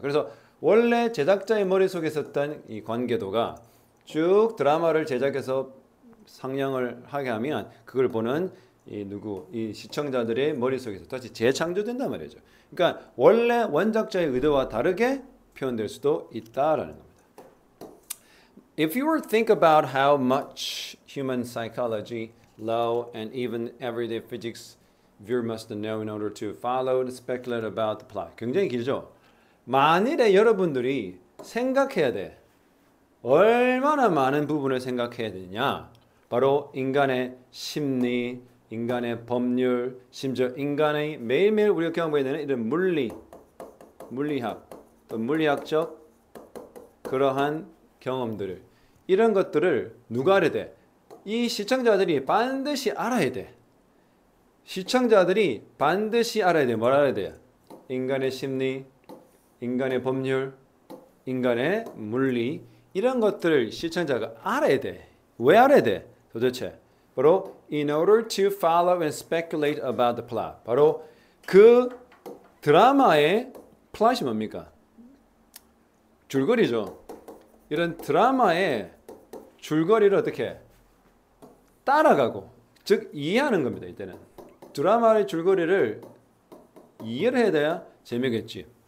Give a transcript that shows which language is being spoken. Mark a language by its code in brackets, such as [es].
[ko] 그래서 원래 제작자의 머릿속에 있었던 이 관계도가 쭉 드라마를 제작해서 상영을 하게 하면 그걸 보는 이 시청자들의 머릿속에서 다시 재창조된단 말이죠. 그러니까 원래 원작자의 의도와 다르게 표현될 수도 있다라는 겁니다. [en] If you were to think about how much human psychology, law, and even everyday physics viewer must know in order to follow and speculate about the plot. [ko] 굉장히 길죠? 만일에 여러분들이 생각해야 돼. 얼마나 많은 부분을 생각해야 되냐? 바로 인간의 심리, 인간의 법률, 심지어 인간의 매일매일 우리가 경험하게 되는 이런 물리학, 또 물리학적 그러한 경험들을 이런 것들을 누가 알아야 돼? 이 시청자들이 반드시 알아야 돼. 시청자들이 반드시 알아야 돼. 뭘 알아야 돼? 인간의 심리, 인간의 법률, 인간의 물리 이런 것들을 시청자가 알아야 돼. 왜 알아야 돼? 도대체 바로 [en] in order to follow and speculate about the plot. [ko] 바로 그 드라마의 플롯이 뭡니까? 줄거리죠. 이런 드라마의 줄거리를 어떻게 따라가고 즉 이해하는 겁니다. 이때는 드라마의 줄거리를 이해를 해야 돼야 재미겠지.